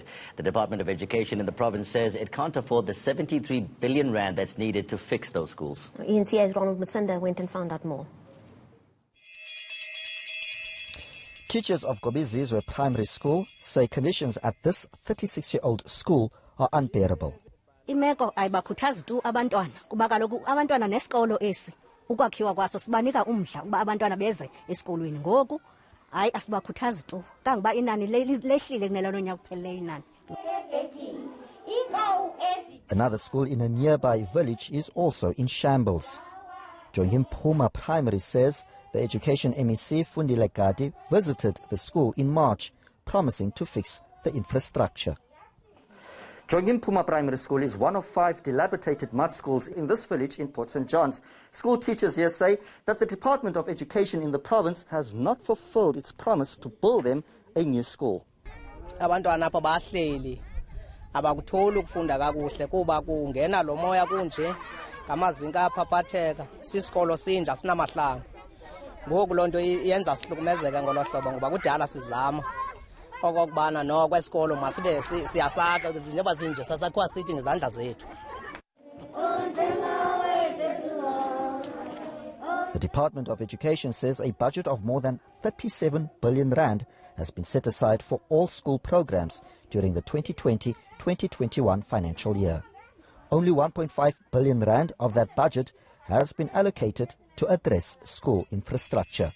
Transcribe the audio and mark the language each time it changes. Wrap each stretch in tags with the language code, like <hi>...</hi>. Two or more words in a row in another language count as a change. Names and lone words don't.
<en>The Department of Education in the province says it can't afford the 73 billion rand that's needed to fix those schools. ENCA's Ronald Musenda went and found out more. Teachers of Gobizizwe Primary School say conditions at this 36-year-old school are unbearable.</en> <xh>Imeko ayibakhuthazi tu abantwana kuba kaloku abantwana nesikolo esi ukwakhiwa kwaso sibanika umdla kuba abantwana beze esikolweni ngoku hayi asibakhuthazi tu kangoba inani lehlile kunelo nyaka kupheleyo inani.</xh> <en>Another school in a nearby village is also in shambles. Jongimpuma Primary says the Education MEC Fundile Gadi visited the school in March, promising to fix the infrastructure. Jongimpuma Primary School is one of 5 dilapidated mud schools in this village in Port St. John's. School teachers here say that the Department of Education in the province has not fulfilled its promise to build them a new school.</en> <xh>Abantwana apha bahleli abakutholi ukufunda kakuhle kuba kungena lo moya kunje ngamazinka aphaphatheka sisikolo sinja sinamahlanga. Ngoku lonto yenza sihlukumezeka ngolo hlobo ngoba kudala sizama okokubana no kwesikolo masibe siyasaka izinto zinje sasakhiwa sithi ngezandla zethu.</xh> <en>The The Department of Education says a budget of more than 37 billion rand has been set aside for all school programs during the 2020-2021 financial year. Only 1.5 billion rand of that budget has been allocated to address school infrastructure.</en>